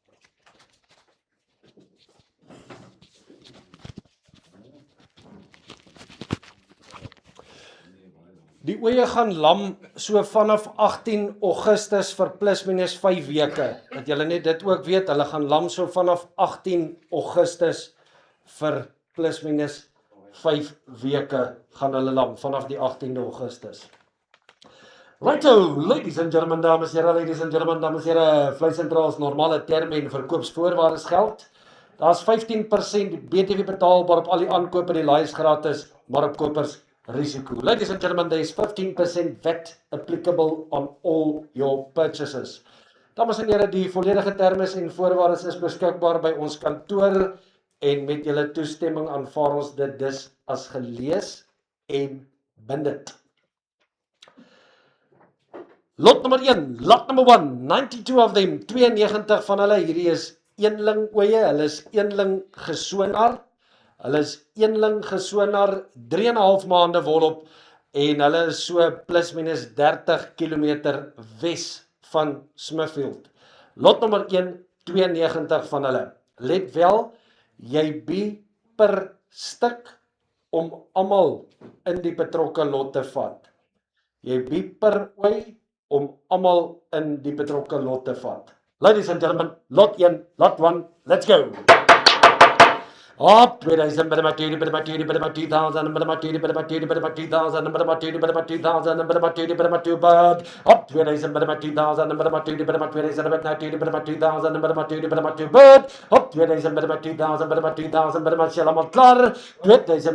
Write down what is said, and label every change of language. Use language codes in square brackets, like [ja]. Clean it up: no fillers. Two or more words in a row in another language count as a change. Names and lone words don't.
[af] Die ooe gaan lam so vanaf 18 Augustus vir plus minus 5 weke. Dat julle net dit ook weet, hulle gaan lam so vanaf 18 Augustus vir plus minus 5 weke gaan hulle lam vanaf die 18de Augustus. [en] Righto, ladies and gentlemen, [af] dames en here, [en] ladies and gentlemen, [af] dames en here, Vlei Sentraal normale terme en verkoopsvoorwaardes geld. Daar's 15% BTW betaalbaar op al die aankope, die laai is gratis, maar op kopers risiko. [en] Ladies and gentlemen, there is 15% VAT applicable on all your purchases. [af] Dames en here, die volledige termes en voorwaardes is beskikbaar by ons kantoor en met julle toestemming aanvaar ons dit dus as gelees en bindend. Lot nummer 1, [en] lot number 1, 92 of them, [af] 92 van hulle, hierdie is eenling ooe, hulle is eenling gesonar. Hulle is eenling gesonar 3,5 maande volop en hulle is so plus minus 30 km wes van Smithfield. Lot nommer 1, 92 van hulle. Let wel, jy bied per stuk om almal in die betrokke lot te vat. Jy bied per ooi om almal in die betrokke lot te vat. [en] Ladies and gentlemen, lot 1, lot 1, let's go! Up 2000, but about 2000, but 2000, but 2000, but 2000, but 2000, but 2000, but 2000, but 2000, but 2000, but 2000, up 2000, but 2000, but 2000, but 2000, but 2000, but 2000, but 2000, but 2000, up 2000, but 2000, but 2000, but Shalom Klar, 2000,